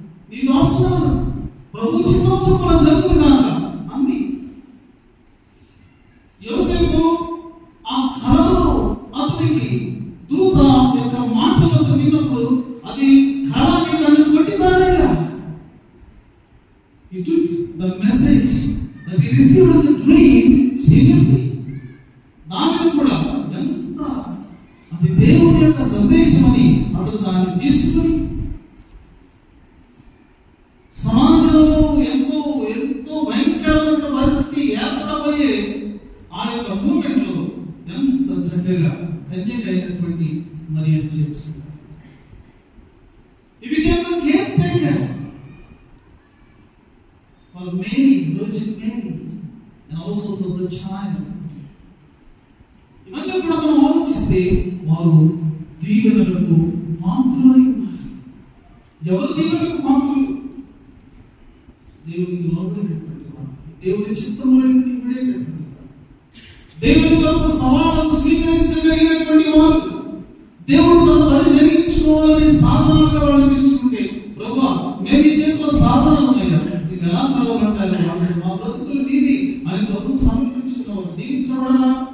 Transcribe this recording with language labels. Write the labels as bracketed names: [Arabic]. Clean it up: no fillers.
[Telugu] నీ దాసురాలు ప్రభు చిత్తం చొప్పున జరుగుతుందాక అంది. యోసేపు ఆ కలలో అతనికి దూత యొక్క మాటలతో విన్నప్పుడు అది కళని దాన్ని కొట్టిపారేలా. [English] He took the message that he received in the dream seriously. [Telugu] దానిని కూడా ఎంత అది దేవుని యొక్క సందేశం అని అతను దాన్ని తీసుకుని సమాజంలో ఎంతో ఎంతో భయంకరమైన పరిస్థితి ఏర్పడబోయే ఆ యొక్క మూమెంట్ లో ఎంత చక్కగా కన్యకైనటువంటి మరియ చేర్చుకున్నాడు. [English] He became the caretaker for Mary, Virgin Mary, and also for the child. [Telugu] ఇవన్నీ కూడా మనం ఆలోచిస్తే వారు దీవెనలకు పాత్రులై ఉన్నారు. ఎవరు దీవెనలకు పాత్రులు? దేవునికి లోబడినటువంటి వారు, దేవుని చిత్తంలో విడేటటువంటి వారు, దేవుని కొరకు సవాళ్ళను స్వీకరించగలిగినటువంటి వారు, దేవుడు తన పని జరిగించుకోవాలని సాధనలుగా వాళ్ళు పిలుచుకుంటే, ప్రభువా మేము ఈ చేతిలో సాధనలు ఉన్నాయా, మీకు ఎలా కావాలంటారు, మా బ్రతుకులు నీవి అని ప్రభువు సమర్పించుకున్నవారు దీవించబడరా?